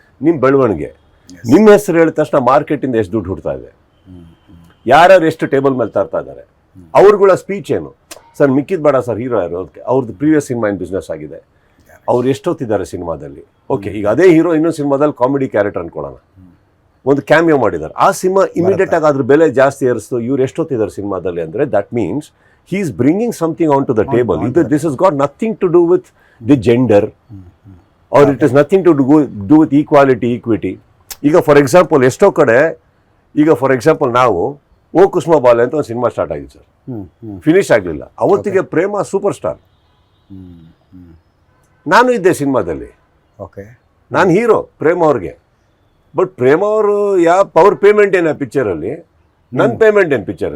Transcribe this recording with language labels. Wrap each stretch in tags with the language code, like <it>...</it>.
<kn>ನಿಮ್ಮ ಬೆಳವಣಿಗೆ, ನಿಮ್ಮ ಹೆಸರು ಹೇಳಿದ ತಕ್ಷಣ ಮಾರ್ಕೆಟಿಂದ ಎಷ್ಟು ದುಡ್ಡು ಹುಡ್ತಾ ಇದೆ, ಯಾರ್ಯಾರು ಎಷ್ಟು ಟೇಬಲ್ ಮೇಲೆ ತರ್ತಾ ಇದ್ದಾರೆ, ಅವ್ರುಗಳ ಸ್ಪೀಚ್ ಏನು ಸರ್? ಮಿಕ್ಕಿದ್ ಬೇಡ ಸರ್, ಹೀರೋ ಯಾರು, ಅವ್ರದ್ದು ಪ್ರೀವಿಯಸ್ ಸಿನಿಮಾ ಇನ್ ಬಿಸ್ನೆಸ್ ಆಗಿದೆ, ಅವ್ರು ಎಷ್ಟೊತ್ತಿದ್ದಾರೆ ಸಿನಿಮಾದಲ್ಲಿ. ಓಕೆ, ಈಗ ಅದೇ ಹೀರೋ ಇನ್ನೊಂದು ಸಿನಿಮಾದಲ್ಲಿ ಕಾಮಿಡಿ ಕ್ಯಾರೆಕ್ಟರ್ ಅನ್ಕೊಳ್ಳೋಣ, ಒಂದು ಕ್ಯಾಮಿಯೋ ಮಾಡಿದ್ದಾರೆ. ಆ ಸಿನಿಮಾ ಇಮಿಡಿಯೇಟ್ ಆಗಿ ಅದ್ರ ಬೆಲೆ ಜಾಸ್ತಿ ಏರಿಸ್ತು. ಇವ್ರು ಎಷ್ಟೊತ್ತಿದ್ದಾರೆ ಸಿನಿಮಾದಲ್ಲಿ ಅಂದರೆ</kn> <en>That means he is bringing something onto the table. Either this has got nothing to do with the gender or it has nothing to do with equality, equity.</en> <kn>ಈಗ ಫಾರ್ ಎಕ್ಸಾಂಪಲ್ ಎಷ್ಟೋ ಕಡೆ, ಈಗ ಫಾರ್ ಎಕ್ಸಾಂಪಲ್ ನಾವು ಓ ಕುಸುಮ ಬಾಲೆ ಅಂತ ಒಂದು cinema start ಆಗಿದೆ sir, finish ಆಗಲಿಲ್ಲ. ಅವತ್ತಿಗೆ ಪ್ರೇಮ ಸೂಪರ್ ಸ್ಟಾರ್, ನಾನು ಇದ್ದೆ ಸಿನಿಮಾದಲ್ಲಿ, ಓಕೆ. ನಾನು ಹೀರೋ ಪ್ರೇಮ್ ಅವ್ರಿಗೆ. ಬಟ್ ಪ್ರೇಮ್ ಅವರು ಅವ್ರ ಪೇಮೆಂಟ್ ಏನ ಪಿಕ್ಚರಲ್ಲಿ, ನನ್ನ ಪೇಮೆಂಟ್ ಏನು ಪಿಕ್ಚರ್?</kn>